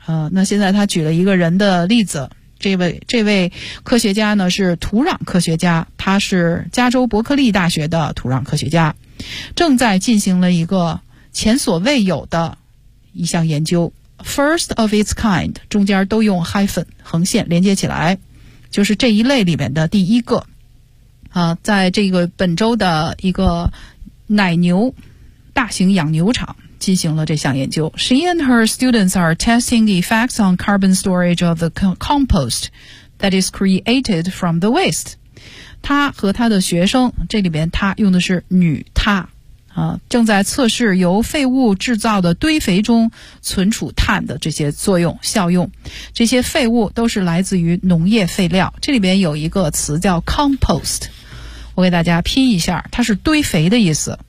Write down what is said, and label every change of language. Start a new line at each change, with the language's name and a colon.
Chinese: 那现在他举了一个人的例子。这位科学家呢是土壤科学家，他是加州伯克利大学的土壤科学家，正在进行了一个前所未有的一项研究。 First-of-its-kind， 中间都用 hyphen 横线连接起来。就是这一类里面的第一个啊，在这个本周的一个奶牛大型养牛场进行了这项研究。
English: She and her students are testing the effects on carbon storage of the compost that is created from the waste.
Chinese: 她和她的学生，这里边她用的是女她啊，正在测试由废物制造的堆肥中存储碳的这些作用效用。这些废物都是来自于农业废料，这里边有一个词叫 compost， 我给大家拼一下，它是堆肥的意思。